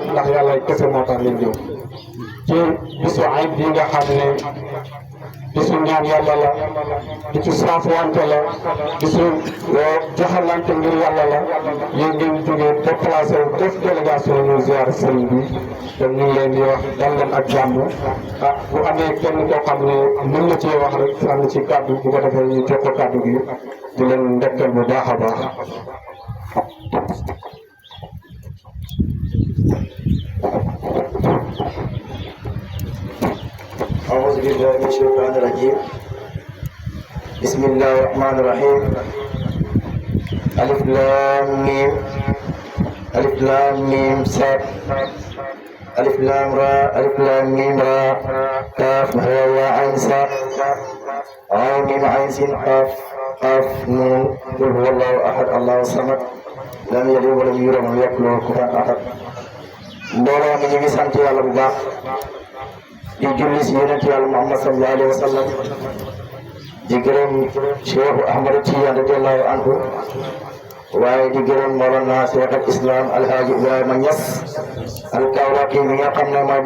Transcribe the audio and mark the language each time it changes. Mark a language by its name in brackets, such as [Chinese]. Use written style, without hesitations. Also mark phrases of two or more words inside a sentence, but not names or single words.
[Wolof] ndax yàlla kese moo tax leen ñëw ci bisu ayib bi nga xam ne bisu ñaan yàlla la bisu saafwante la bisu joxalante ngir yàlla la yéen ngeen jógee déplacé wu def délégation ñu ziyaare sëriñ bi kon ñu ngi leen di wax dal leen ak jàmm bu amee kenn koo xam ne mën na cee wax rek sànni ci kàddu bu ko defee ñu jox ko kàddu gi di leen ndekkal bu baax a baax. [Arabic] أعوذ بالله من الشيطان الرجيم بسم الله الرحمن الرحيم ألف لام ميم ألف لام ميم صاد ألف لام را ألف لام ميم را كاف هاء عين صاد عين ميم عين سين قاف قاف نون قل هو الله أحد الله الصمد لم يلد ولم يولد ولم يكن له كفوا أحد [Wolof] mbooloo mi ñu ngi sant yàlla bu baax di julli si yonent yàlla Muhammad [Arabic] صلى الله عليه وسلم [Wolof] di gërëm Cheikh Ahmadou Tidiane [Arabic] رضي الله عنه [Wolof] waaye di gërëm Mawlana Cheikh al Islam Alhaji Ibrahima Niass al Kawlaki mi nga xam ne mooy